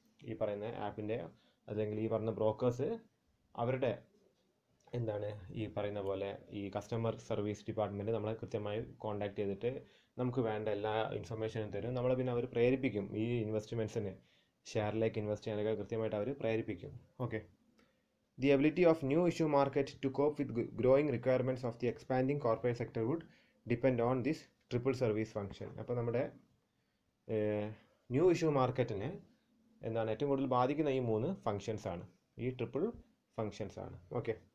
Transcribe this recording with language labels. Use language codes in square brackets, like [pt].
[ml] ഈ പറയുന്ന ആപ്പിൻ്റെ അല്ലെങ്കിൽ ഈ പറഞ്ഞ ബ്രോക്കേഴ്സ് അവരുടെ ഈ പറയുന്ന പോലെ ഈ കസ്റ്റമർ സർവീസ് ഡിപ്പാർട്ട്മെൻറ്റ് നമ്മളെ കൃത്യമായി കോൺടാക്ട് ചെയ്തിട്ട് നമുക്ക് വേണ്ട എല്ലാ ഇൻഫർമേഷനും തരും. നമ്മളെ പിന്നെ അവർ പ്രേരിപ്പിക്കും ഈ ഇൻവെസ്റ്റ്മെൻറ്റ്സിന്, ഷെയറിലേക്ക് ഇൻവെസ്റ്റ് ചെയ്യാനൊക്കെ കൃത്യമായിട്ട് അവർ പ്രേരിപ്പിക്കും. [en] Okay, the ability of new issue market to cope with growing requirements of the expanding corporate sector would depend on this triple service function. [ml] അപ്പോൾ നമ്മുടെ ന്യൂ ഇഷ്യൂ മാർക്കറ്റിനെ ഏറ്റവും കൂടുതൽ ബാധിക്കുന്ന ഈ 3 ഫങ്ഷൻസ് ആണ്, ഈ ട്രിപ്പിൾ ഫങ്ഷൻസ് ആണ്. ഓക്കെ.